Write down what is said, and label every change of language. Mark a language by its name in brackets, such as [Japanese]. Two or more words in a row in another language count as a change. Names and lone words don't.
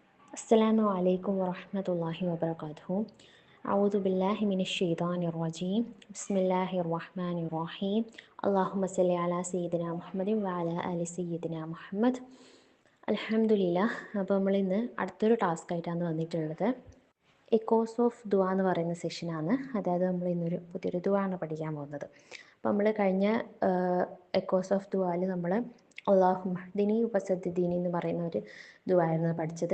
[Arabic] السلام عليكم ورحمة الله وبركاته. أعوذ بالله من الشيطان الرجيم. بسم الله الرحمن الرحيم. اللهم صل على سيدنا محمد وعلى آل سيدنا محمد. [Malayalam] അൽഹംദുലില്ലാ. അപ്പോൾ നമ്മളിന്ന് അടുത്തൊരു ടാസ്ക് ആയിട്ടാണ് വന്നിട്ടുള്ളത്. എക്കോസ് ഓഫ് ദുആ എന്ന് പറയുന്ന സെഷനാണ്. അതായത് നമ്മൾ ഇന്നൊരു പുതിയൊരു ദുആ ആണ് പഠിക്കാൻ പോകുന്നത്. അപ്പോൾ നമ്മൾ കഴിഞ്ഞ എക്കോസ് ഓഫ് ദുആയിൽ നമ്മൾ [Arabic] اللهم اهدني وسددني [Malayalam] എന്ന് പറയുന്ന ഒരു ദുആ ആയിരുന്നു പഠിച്ചത്.